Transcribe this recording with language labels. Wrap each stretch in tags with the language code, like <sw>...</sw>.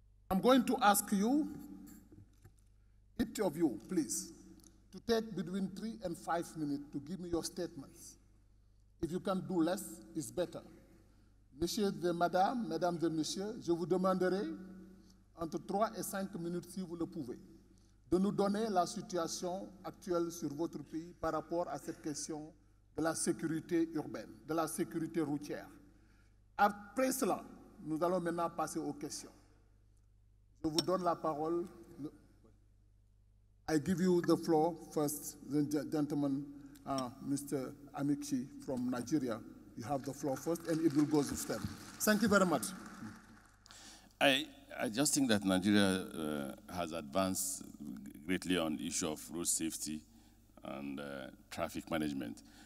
<en>I'm going to ask you, each of you, please, to take between 3 and 5 minutes to give me your statements. If you can do less, it's better.</en> <fr>Messieurs et madame, mesdames et messieurs, je vous demanderai entre 3 et 5 minutes, si vous le pouvez, de nous donner la situation actuelle sur votre pays par rapport à cette question de la sécurité urbaine, de la sécurité routière. Après cela, nous allons maintenant passer aux questions. Je vous donne la parole.</fr> <en>I give you the floor first, the gentleman, Mr. Amikchi from Nigeria. You have the floor first, and it will go to STEM. Thank you very much. I just think that Nigeria has advanced greatly on the issue of road safety and traffic management.</en>